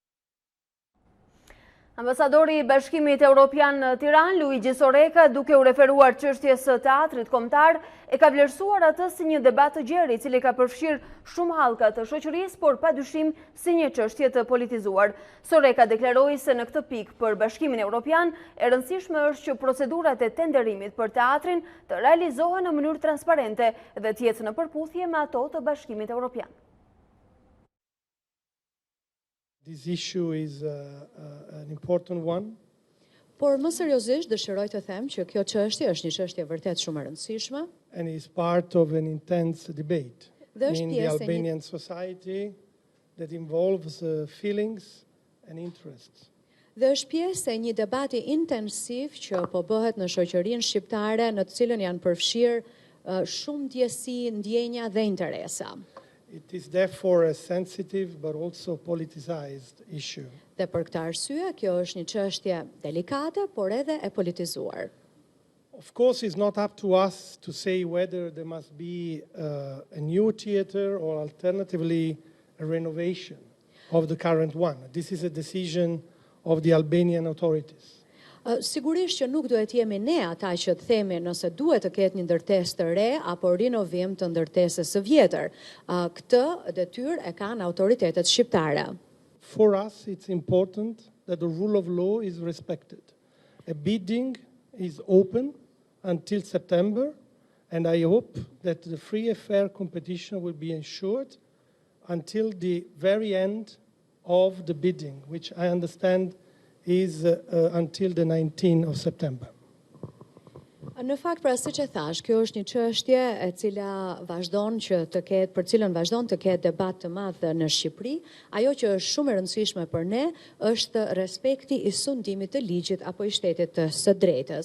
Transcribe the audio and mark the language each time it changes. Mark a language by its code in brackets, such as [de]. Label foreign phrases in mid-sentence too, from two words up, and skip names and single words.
[sq] Ambasadori i Bashkimit Evropian në Tiranë, Luigi Soreka, duke u referuar çështjes së teatrit kombëtar, e ka vlerësuar atë si një debat të gjerë, i cili ka përfshirë shumë hallka të shoqërisë, por padyshim si një çështje të politizuar. Soreka deklaroi se në këtë pikë për Bashkimin Evropian e rëndësishme është që procedurat e tenderimit për teatrin të realizohen në mënyrë transparente dhe të jetë në përputhje me ato të Bashkimit Evropian. [en] This issue is an important one. [sq] Por më seriozisht dëshiroj të them që kjo çështje është një çështje vërtet shumë e rëndësishme. [en] And is part of an intense debate [sq] Dhe është [en] in the [sq] pjesë e [en] Albanian society that involves feelings and interests. [sq] Dhe është pjesë e një debati intensiv që po bëhet në shoqërinë shqiptare, në të cilën janë përfshirë shumë ndjesi, ndjenja dhe interesa. [en] It is therefore a sensitive but also politicized issue. [sq] Dhe për këtë arsye, kjo është një çështje delikate, por edhe e politizuar. [en] Of course, it's not up to us to say whether there must be a new theater or alternatively a renovation. of the current one. This is a decision of the Albanian authorities. [sq] Sigurisht që nuk duhet jemi ne ata që të themi nëse duhet të ketë një ndërtesë të re apo rinovim të ndërtesës së vjetër. Këtë detyrë e kanë autoritetet shqiptare. [en] For us, it's important that the rule of law is respected. A bidding is open until September, and I hope that the free and fair competition will be ensured until the very end of the bidding, which I understand is until the 19th of September. [sq] Në fakt, pra siç e thash, kjo është një çështje e cila vazhdon që të ketë, për cilën vazhdon të ketë debat të madh në Shqipëri. Ajo që është shumë e rëndësishme për ne është respekti i sundimit të ligjit apo i shtetit së drejtës.